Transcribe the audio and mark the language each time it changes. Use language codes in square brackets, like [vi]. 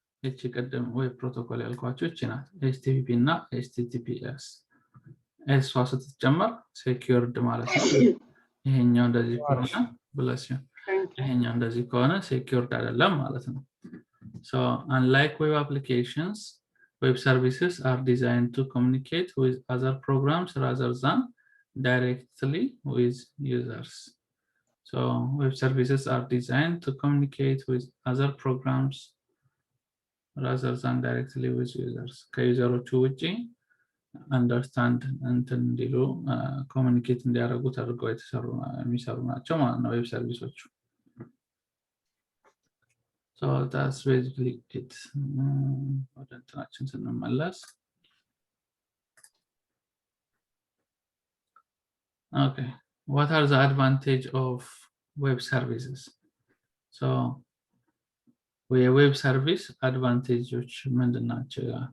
[am] እቺ ቀደም ዌብ ፕሮቶኮል ያልኳችሁ እቺ ናት። HTTP እና HTTPS እሷ ስትጨመር secured ማለት ነው። ይሄኛው እንደዚህ ከሆነ ብለሽ ይሄኛው እንደዚህ ከሆነ secured አይደለም ማለት ነው። [en] So unlike web applications, web services are designed to communicate with other programs rather than directly with users. So web services are designed to communicate with other programs rather than directly with users. [am] ከዩዘሮቹ ውጪ አንደርስታንድ እንትን እንዲሉ ኮሚኒኬት እንዲያደርጉ ተደርገው የሚሰሩ ናቸው ማለት ነው ዌብ ሰርቪሶቹ። [en] So that's basically it. [am] ወደ እንትናችን ስንመለስ [en] okay, what are the advantage of web services? So web service advantages [am] ምንድን ናቸው?